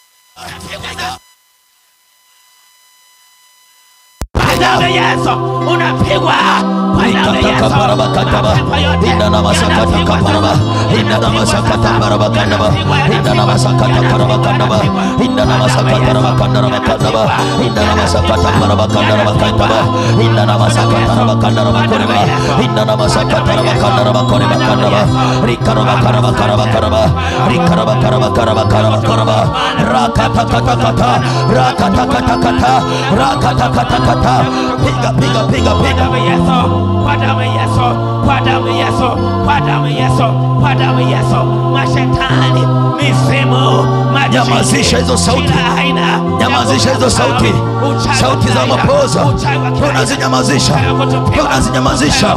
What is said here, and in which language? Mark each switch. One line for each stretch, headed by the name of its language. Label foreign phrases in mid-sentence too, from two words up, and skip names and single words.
Swahili: damu ya Yesu unapigwa kwa damu ya Yesu. Inda na masakata kaparaba, inda na masakata paraba kandaba, inda na masakata paraba kandaba, inda na masakata paraba kandaba kandaba, inda na masakata paraba kandaba kandaba, inda na masakata paraba kandaba koreba, inda na masakata paraba kandaba koreba kandaba, rikaraba karaba karaba karaba, rikaraba karaba karaba karaba karaba, rakata kata kata, rakata kata kata, rakata kata kata. Piga piga piga piga Yesu, kwa damu Yesu, kwa damu Yesu, kwa damu Yesu, kwa damu Yesu. Mashetani, misimu, nyamazisha hizo sauti, nyamazisha hizo sauti, sauti za mapoza, unazinyamazisha, unazinyamazisha.